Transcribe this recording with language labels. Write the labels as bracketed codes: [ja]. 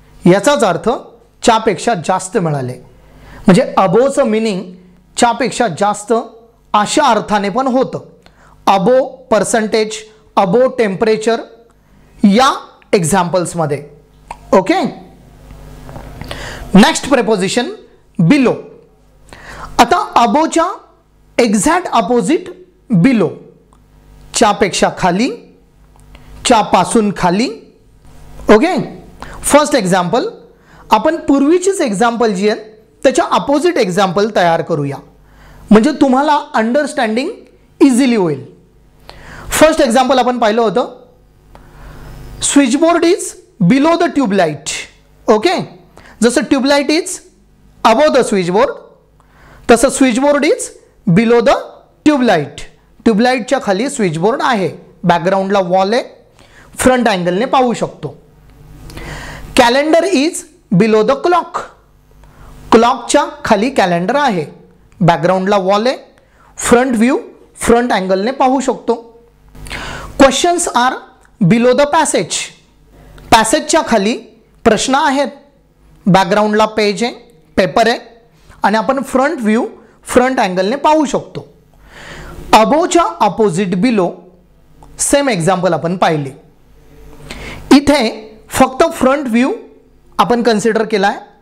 [mr] याचाच अर्थ च्यापेक्षा जास्त मिळाले. म्हणजे अबोचं मिनिंग च्यापेक्षा जास्त अशा अर्थाने पण होतं. अबो पर्सेंटेज, अबो टेम्परेचर या एक्झाम्पल्समध्ये. ओके. [en] Next preposition below. [mr] आता अबोच्या एक्झॅक्ट अपोजिट बिलो. च्यापेक्षा खाली, च्यापासून खाली. ओके. फर्स्ट एक्झाम्पल, आपण पूर्वीचीच एक्झाम्पल जी आहे त्याच्या अपोजिट एक्झाम्पल तयार करूया म्हणजे तुम्हाला अंडरस्टँडिंग इझिली होईल. फर्स्ट एक्झाम्पल आपण पाहिलं होतं, [en] Switchboard is below the tubelight. [mr] Okay. जसं [en] tubelight is above the switchboard [mr] तसं [en] Switchboard is below the tubelight. [mr] ट्यूबलाइटच्या खाली स्विचबोर्ड आहे. बॅकग्राऊंडला वॉल आहे, फ्रंट अँगलने पाहू शकतो. [en] Calendar is below the clock. [mr] क्लॉकच्या खाली कॅलेंडर आहे. बॅकग्राऊंडला वॉल आहे, फ्रंट व्ह्यू, फ्रंट अँगलने पाहू शकतो. [en] Questions are below the passage. [mr] पॅसेजच्या खाली प्रश्न आहेत. बॅकग्राऊंडला पेज आहे, पेपर आहे आणि आपण फ्रंट व्ह्यू, फ्रंट अँगलने पाहू शकतो. अबोच्या अपोजिट बिलो सेम एक्झाम्पल आपण पाहिले. इथे फक्त फ्रंट व्ह्यू आपण कन्सिडर केला आहे.